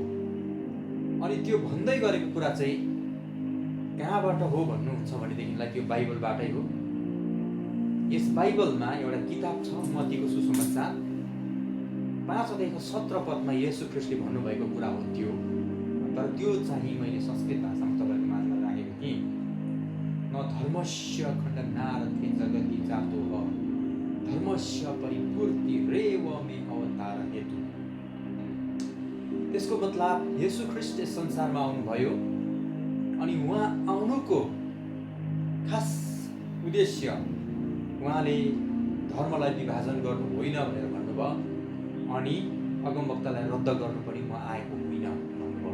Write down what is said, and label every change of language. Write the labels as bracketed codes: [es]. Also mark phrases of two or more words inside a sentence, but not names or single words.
[ne] अनि त्यो भन्दै गरेको कुरा चाहिँ कहाँबाट हो भन्नुहुन्छ भनेदेखिलाई त्यो बाइबलबाटै हो। यस बाइबलमा एउटा किताब छ, मत्तीको सुसमाचार 5 अध्यायको 17 पदमा येशू ख्रीष्टले भन्नुभएको कुरा हो त्यो। तर त्यो चाहिँ मैले संस्कृत भाषामा तपाईहरुको माझमा राखेको थिएँ। [sa] न धर्मस्य खण्डनारथे जगति जातो ह, धर्मस्य परिपूर्ति रेव मे अवतार हेतु। [ne] त्यसको मतलब येशू ख्रीष्ट संसारमा आउनुभयो अनि उहाँ आउनुको खास उद्देश्य उहाँले धर्मलाई विभाजन गर्नु होइन भनेर भन्नुभयो। अनि अगमवक्तालाई रद्द गर्नु पनि म आएको होइन भन्नुभयो।